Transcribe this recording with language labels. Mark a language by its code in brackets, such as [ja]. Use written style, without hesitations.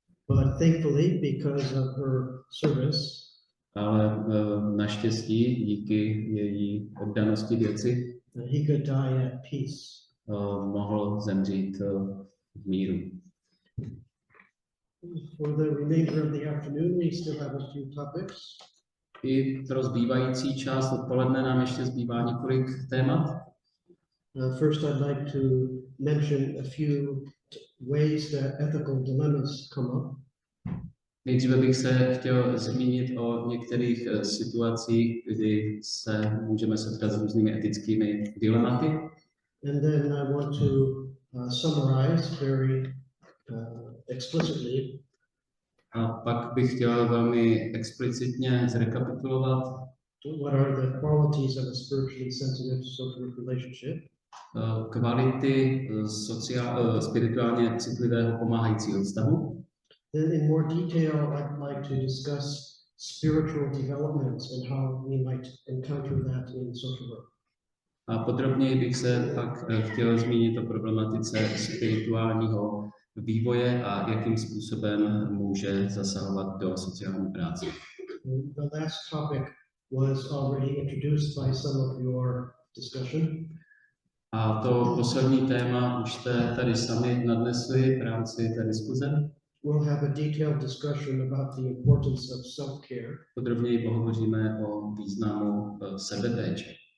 [en] But thankfully, because of her service, [cs] ale naštěstí díky její oddanosti věci [en] he could die at peace. [cs] Mohl zemřít v míru. [en] For the remainder of the afternoon, we still have a few topics. [cs] I pro zbývající část odpoledne nám ještě zbývá několik témat. [en] First, I'd like to mention a few ways that ethical dilemmas come up. [cs] Nejdříve bych se chtěl zmínit o některých situacích, kdy se můžeme setkat s různými etickými dilematy. [en] And then I want to summarize very explicitly. [cs] A pak bych chtěl velmi explicitně zrekapitulovat, [en] what are the qualities of a spiritually sensitive social relationship. [cs] Kvality spirituálně citlivého pomáhajícího vztahu. [en] Then in more detail, I'd like to discuss spiritual developments and how we might encounter that in social work. [cs] A podrobněji bych se pak chtěl zmínit o problematice spirituálního vývoje a jakým způsobem může zasahovat do sociální práce. [en] The last topic was already introduced by some of your discussion. [cs] A to poslední téma už jste tady sami nadnesli v rámci té diskuze. [en] we'll have a detailed discussion about the importance of self-care. [cs] Podrobněji pohovoříme o významu sebepéče.